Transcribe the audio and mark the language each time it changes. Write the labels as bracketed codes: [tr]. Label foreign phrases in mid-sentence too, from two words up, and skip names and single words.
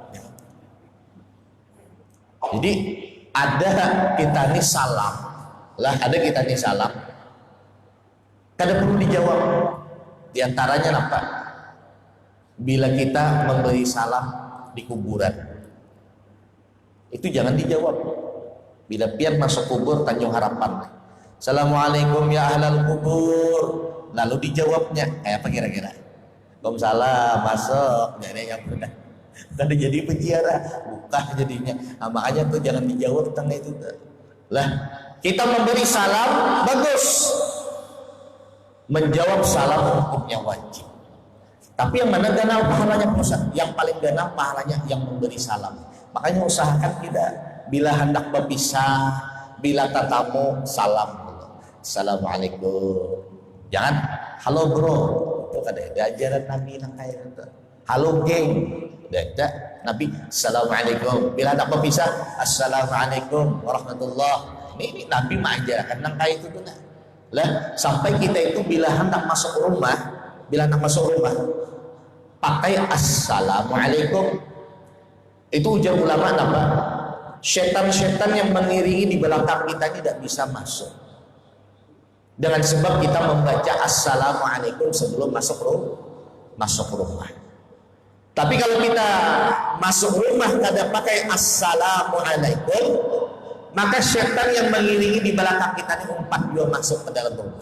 [bjn] Jadi ada kita nih salam, lah ada kita nih salam, kada perlu dijawab. [id] Di antaranya apa? Bila kita memberi salam di kuburan, itu jangan dijawab. [bjn] Bila pian masuk kubur Tanjung Harapan, [ar] السلام عليكم يا أهل القبور, [bjn] lalu dijawabnya kayak apa kira-kira? [id] Waalaikumsalam, masuk, jadi yang benar. Tadi jadi penjara, bukan jadinya. Nah, makanya tuh jangan dijawab tentang itu. Lah, kita memberi salam bagus. Menjawab salam hukumnya wajib. [bjn] Tapi yang mana ganal pahalanya Ustaz? Yang paling ganal pahalanya yang memberi salam. Makanya usahakan kita bila hendak berpisah, bila tatamu salam dulu. [id] Assalamualaikum. Jangan halo bro. Itu kan ada ajaran Nabi yang kayak gitu. Halo geng. Ada Nabi Assalamualaikum. Bila hendak berpisah [ar] السلام عليكم ورحمة الله. [bjn] Ini Nabi mengajarkan nang kayak itu tuh. Lah sampai kita itu bila hendak masuk rumah, pakai Assalamualaikum. Itu ujar ulama apa? [id] Setan-setan yang mengiringi di belakang kita ini tidak bisa masuk. Dengan sebab kita membaca Assalamualaikum sebelum masuk rumah. [bjn] Tapi kalau kita masuk rumah kada pakai Assalamualaikum, maka setan yang mengiringi di belakang kita ini umpat dia masuk ke dalam rumah.